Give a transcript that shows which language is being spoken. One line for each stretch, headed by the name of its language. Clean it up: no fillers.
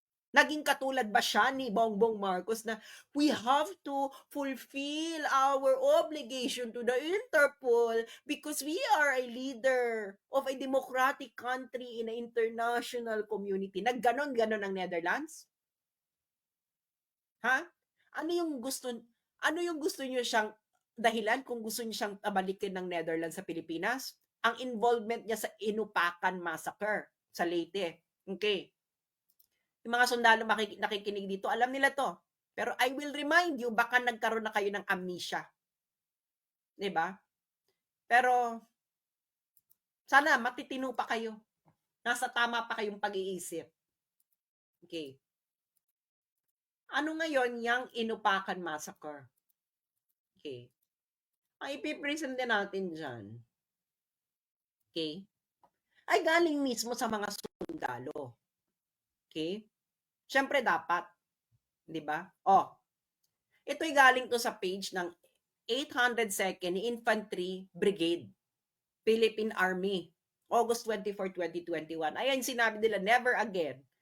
Filipino: Naging katulad ba siya ni Bongbong Marcos na
English: we have to fulfill our obligation to the Interpol because we are a leader of a democratic country in an international community.
Filipino: Nagganon-ganon ang Netherlands? Ha? Ano yung gusto niyo siyang dahilan kung gusto niyo siyang balikin ng Netherlands sa Pilipinas? Ang involvement niya sa Inupakan Massacre sa Leyte. Okay. Yung mga sundalo nakikinig dito, alam nila to. Pero
English: I will remind you,
Filipino: baka nagkaroon na kayo ng amnesia. 'Di ba? Pero sana matitino pa kayo. Nasa tama pa kayong pag-iisip. Okay. Ano ngayon yung Inupakan Massacre? Okay. Ang ipipresent din natin dyan, okay, ay galing mismo sa mga sundalo. Okay? Siyempre dapat, di ba? Ito'y galing to sa page ng 802nd Infantry Brigade, Philippine Army, August 24, 2021. Ayan, sinabi nila, never again.